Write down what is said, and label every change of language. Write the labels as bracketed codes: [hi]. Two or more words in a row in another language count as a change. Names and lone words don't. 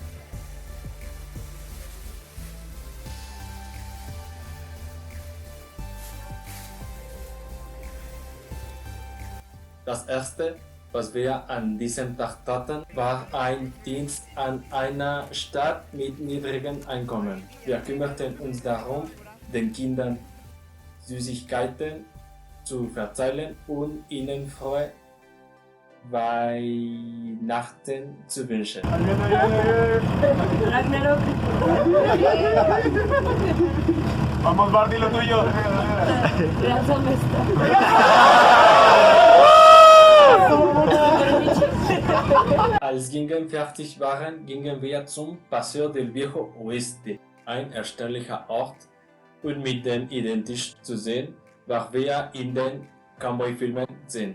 [de] Das erste, was wir an diesem Tag taten, war ein Dienst an einer Stadt mit niedrigem Einkommen. Wir kümmerten uns darum, den Kindern Süßigkeiten zu verteilen und ihnen frohe Weihnachten zu wünschen. [es] Vamos, Barney, lo tuyo. [de] Als Gingen fertig waren, gingen wir zum Paseo del Viejo Oeste, ein erstaunlicher Ort und mit dem identisch zu sehen, was wir in den Cowboy-Filmen sehen.